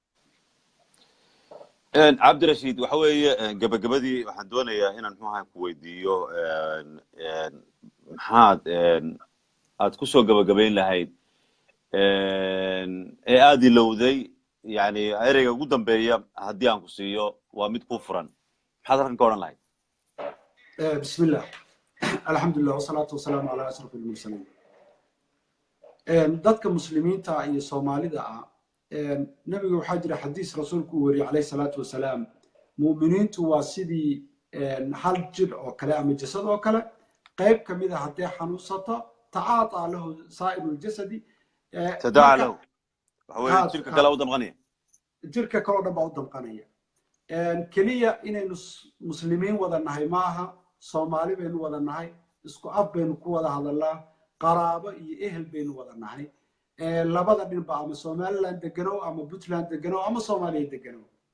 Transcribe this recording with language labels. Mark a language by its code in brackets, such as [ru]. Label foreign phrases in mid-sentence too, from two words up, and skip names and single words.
[so] cabdirashiid waxa weeye gabagabadii waxaan doonayaa inaan muxuaha ku weydiiyo maxaad aad ku soo gabagabayn lahayd ee aad ilowday yani ereyga ugu dambeeya haddii aan ku siiyo waa mid ku furan maxaad halkan ka odhan lahayd [ar] بسم الله الحمد لله والصلاة والسلام على أشرف المرسلين [so] dadka muslimiinta iyo Soomaalida ah nabiga waxa jira xadiis rasuulku wari [ar] عليه الصلاة والسلام [so] muuminiintu waa sidii hal jir oo kale ama jasad oo kale qayb kamid ah hadii xanuunsato [ar] تداعى له سائر الجسد تداعى له [so] waxa jirka kala u damqanaya jirka kala u damqanaya kaliya inaynu muslimiin wada nahay maaha Soomaali baynu wada nahay isku af baynu ku wada hadalnaa qaraabo iyo ehel baynu wada nahay labada dhinba ama Somaliland degano ama Puntland degano ama Soomaaliya degano